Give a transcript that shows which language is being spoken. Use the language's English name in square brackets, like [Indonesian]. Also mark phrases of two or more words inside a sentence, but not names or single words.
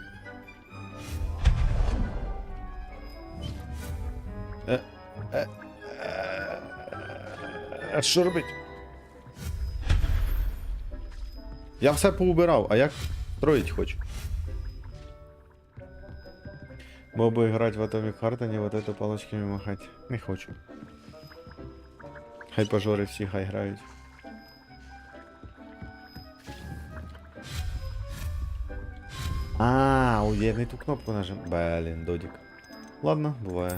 [Ukrainian] Що робить? Я все поубирав, а як строїть хочу? Мог би грати в Atomic Heart, [Russian] а не вот эту палочками махати. Не хочу. [Ukrainian] Хай пожори всі, хай грають. Я не ту кнопку нажав. Блін, додік. [Russian] Ладно, буває.